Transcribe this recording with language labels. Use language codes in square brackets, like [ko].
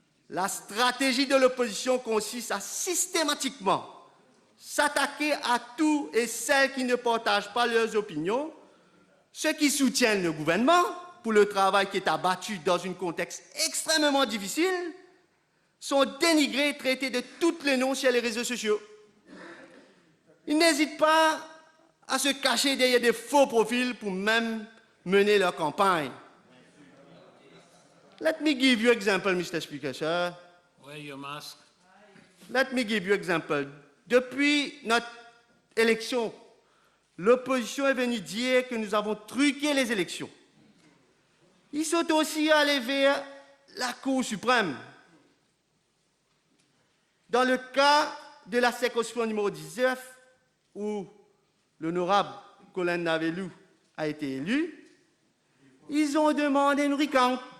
[fr] La stratégie de l'opposition consiste à systématiquement s'attaquer à tous et celles qui ne partagent pas leurs opinions, ceux qui soutiennent le gouvernement pour le travail qui est abattu dans un contexte extrêmement difficile, sont dénigrés et traités de tous les noms sur les réseaux sociaux. Ils n'hésitent pas à se cacher derrière des faux profils pour même mener leur campagne. [en] Let me give you an example, Mr. Speaker, sir. Wear your mask. Let me give you an example. [fr] Depuis notre élection, l'opposition est venue dire que nous avons truqué les élections. Ils sont aussi allés vers la Cour suprême. Dans le cas de la circonscription numéro 19, où l'honorable Colin Navelou a été élu, ils ont demandé une recount.